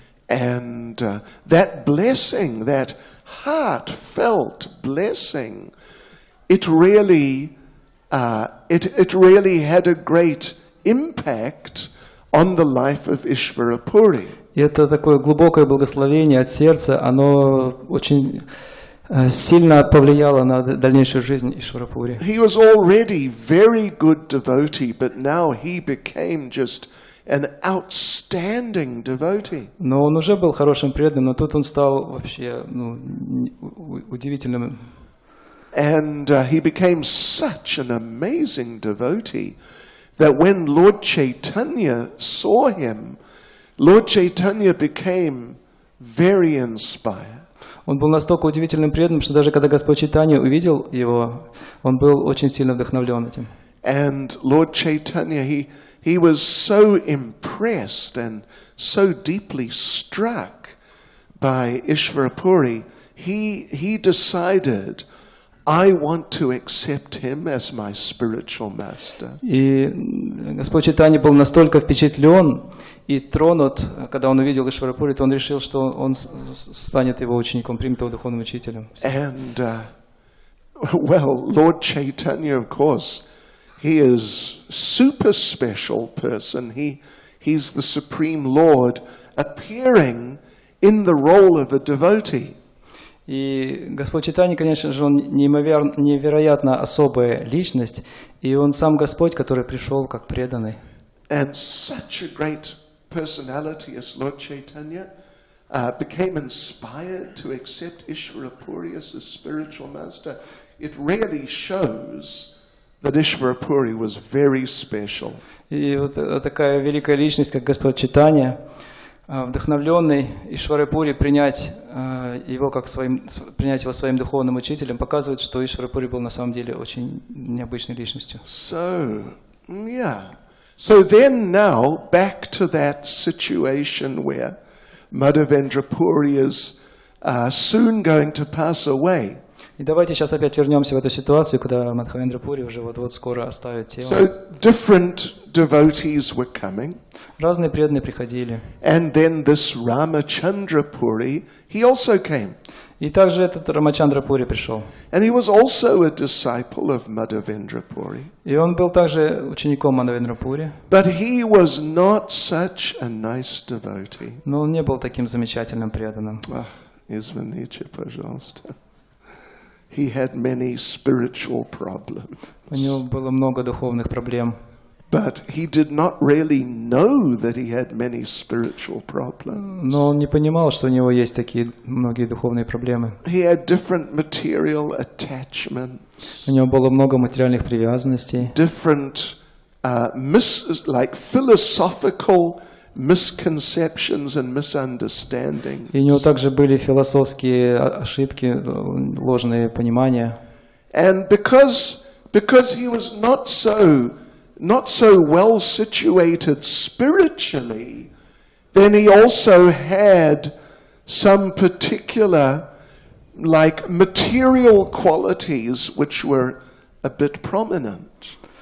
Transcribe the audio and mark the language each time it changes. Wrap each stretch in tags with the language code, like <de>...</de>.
<en>And that blessing, that heartfelt blessing, it really had a great impact on the life of Ishvarapuri.</en> <ru>И это такое глубокое благословение от сердца, оно очень сильно повлияло на дальнейшую жизнь Ишварапури.</ru> <en>He was already very good devotee, but now he became just an outstanding devotee.</en> <ru>Но он уже был хорошим преданным, но тут он стал вообще удивительным.</ru> <en>And he became such an amazing devotee that when Lord Chaitanya saw him, Lord Chaitanya became very inspired.</en> <ru>Он был настолько удивительным преданным, что даже когда Господь Чайтанья увидел его, он был очень сильно вдохновлен этим.</ru> <en>And Lord Chaitanya, he was so impressed and so deeply struck by Ishvarapuri, he decided, I want to accept him as my spiritual master.</en> <ru>И Господь Чайтанья был настолько впечатлен и тронут, когда он увидел Ишварапури, то он решил, что он станет его учеником, примет его духовным учителем.</ru> <en>And, well, Lord Chaitanya, of course, he is super special person. He's the Supreme Lord appearing in the role of a devotee.</en> <ru>И Господь Чайтанья, конечно же, он невероятно особая личность, и он сам Господь, который пришел как преданный.</ru> <en>And such a great personality as Lord Chaitanya became inspired to accept Ishvarapuri as his spiritual master. It really shows that Ishvarapuri was very special.</en> <ru>И вот такая великая личность, как Господь Чайтанья, вдохновленный Ишварапури принять его своим духовным учителем, показывает, что Ишварапури был на самом деле очень необычной личностью.</ru> <en>So, yeah. So then now, back to that situation where Madhavendra Puri is soon going to pass away.</en> <ru>И давайте сейчас опять вернемся в эту ситуацию, когда Мадхавендра Пури уже вот-вот скоро оставит тело.</ru> <en>So different devotees were coming.</en> <ru>Разные преданные приходили.</ru> <en>And then this Ramachandra Puri, he also came.</en> <ru>И также этот Рамачандра Пури пришел.</ru> <en>And he was also a disciple of Madhavendra Puri.</en> <ru>И он был также учеником Мадхавендра Пури.</ru> <en>But he was not such a nice devotee.</en> <ru>Но он не был таким замечательным преданным. Извините, пожалуйста.</ru> <en>He had many spiritual problems.</en> <ru>У него было много духовных проблем.</ru> <en>But he did not really know that he had many spiritual problems.</en> <ru>Но он не понимал, что у него есть такие многие духовные проблемы.</ru> <en>He had different material attachments.</en> <ru>У него было много материальных привязанностей.</ru> <en>Different, like philosophical misconceptions and misunderstandings.</en> <ru>И у него также были философские ошибки, ложные понимания.</ru> <en>And because he was not so well situated spiritually, then he also had some particular, like, material qualities which were a bit prominent.</en>